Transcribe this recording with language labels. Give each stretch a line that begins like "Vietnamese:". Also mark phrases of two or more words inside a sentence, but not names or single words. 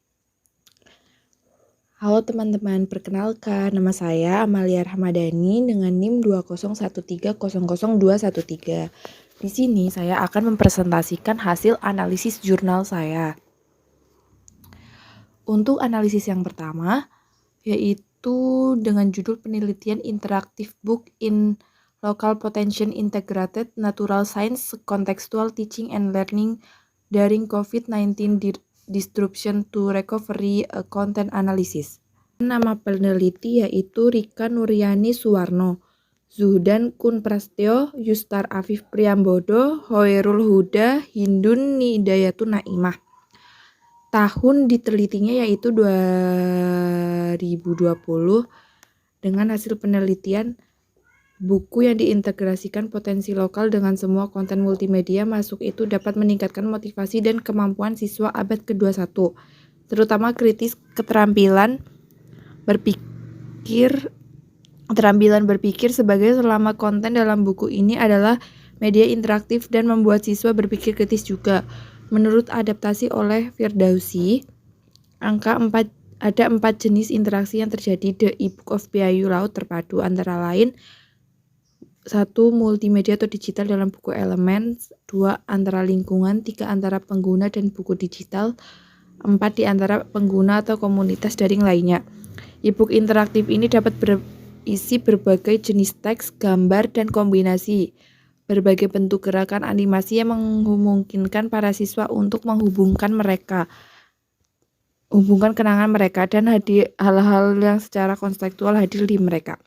Indonesian: Halo teman-teman, perkenalkan nama saya Amalia Rahmadani dengan NIM 201300213. Di sini saya akan mempresentasikan hasil analisis jurnal saya. Untuk analisis yang pertama, yaitu dengan judul penelitian
English: Interactive Book in Local Potential Integrated Natural Science Contextual Teaching and Learning During COVID-19 Disruption to Recovery Content Analysis.
Indonesian: Nama peneliti yaitu Rika Nuryani Suwarno, Zuhdan Kun Prastyo, Yustar Afif Priambodo, Hoerul Huda, Hindun Nidayatun Naimah. Tahun ditelitinya yaitu 2020 dengan hasil penelitian buku yang diintegrasikan potensi lokal dengan semua konten multimedia masuk itu dapat meningkatkan motivasi dan kemampuan siswa abad ke-21, terutama kritis keterampilan berpikir sebagai selama konten dalam buku ini adalah media interaktif dan membuat siswa berpikir kritis juga. Menurut adaptasi oleh Firdausi, ada 4 jenis interaksi yang terjadi di e-book of Piayu Laut Terpadu, antara lain 1. Multimedia atau digital dalam buku elemen, 2. Antara lingkungan, 3. Antara pengguna dan buku digital, 4. Di antara pengguna atau komunitas daring lainnya. E-book interaktif ini dapat berisi berbagai jenis teks, gambar, dan kombinasi berbagai bentuk gerakan animasi yang memungkinkan para siswa untuk menghubungkan kenangan mereka dan hal-hal yang secara konseptual hadir di mereka.